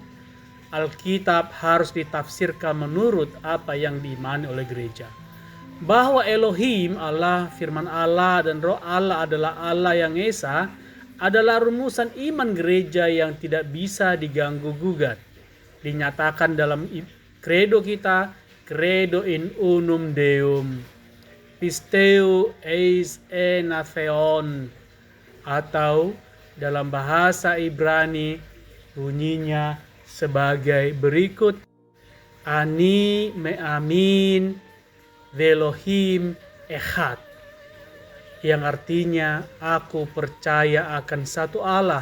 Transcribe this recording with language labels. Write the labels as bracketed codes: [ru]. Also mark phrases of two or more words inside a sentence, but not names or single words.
[id] Alkitab harus ditafsirkan menurut apa yang diimani oleh gereja. Bahwa Elohim, Allah, firman Allah, dan roh Allah adalah Allah yang Esa adalah rumusan iman gereja yang tidak bisa diganggu-gugat. Dinyatakan dalam kredo kita, [la] Credo in unum Deum, [el] Πιστεύω εἰς ἕνα Θεόν, [id] atau dalam bahasa Ibrani bunyinya sebagai berikut: [he] אני מאמין באלוהים אחד, [id] yang artinya aku percaya akan satu Allah.